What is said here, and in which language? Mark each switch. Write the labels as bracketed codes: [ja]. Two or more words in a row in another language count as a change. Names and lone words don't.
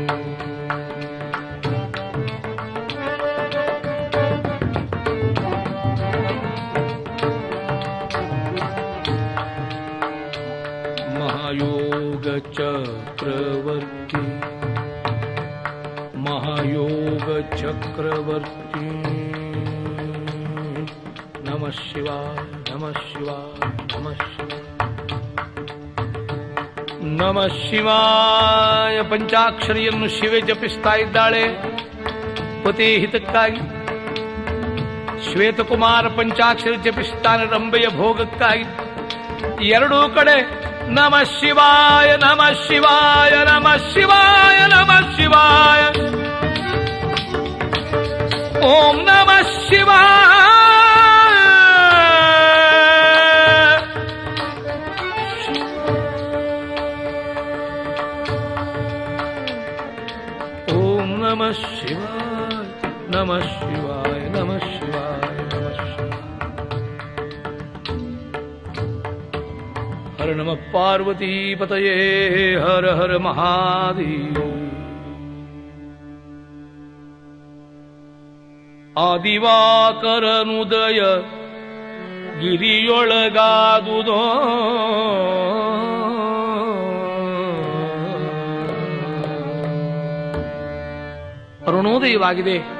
[sa] ಮಹಾಯೋಗ ಚಕ್ರವರ್ತಿ ಮಹಾಯೋಗ ಚಕ್ರವರ್ತಿ ನಮಃ ಶಿವಾಯ ನಮಃ ಶಿವಾಯ ನಮಃ ಶಿವಾಯ ನಮಃ ಶಿವಾಯ. [kn] ಪಂಚಾಕ್ಷರಿಯನ್ನು ಶಿವೆ ಜಪಿಸ್ತಾ ಇದ್ದಾಳೆ ಪತಿ ಹಿತಕ್ಕಾಗಿ. ಶ್ವೇತಕುಮಾರ ಪಂಚಾಕ್ಷರಿ ಜಪಿಸ್ತಾನೆ ರಂಬೆಯ ಭೋಗಕ್ಕಾಗಿ. ಎರಡೂ ಕಡೆ [sa] ನಮಃ ಶಿವಾಯ ನಮಃ ಶಿವಾಯ ನಮಃ ಶಿವಾಯ ನಮಃ ಶಿವಾಯ ಓಂ ನಮಃ ಶಿವಾಯ ಓಂ ನಮಃ ಶಿವಾಯ ನಮಃ ಶಿವಾಯ ನಮಃ ಶಿವಾಯ ನಮಃ ಶಿವಾಯ. ಹರ ನಮಃ ಪಾರ್ವತೀಪತಯೇ ಹರ ಹರ ಮಹಾದೇವ. [kn] ಆದಿವಾಕರನುದಯ ಗಿರಿಯೊಳಗಾದುದೋ ಅರುಣೋದಯವಾಗಿದೆ.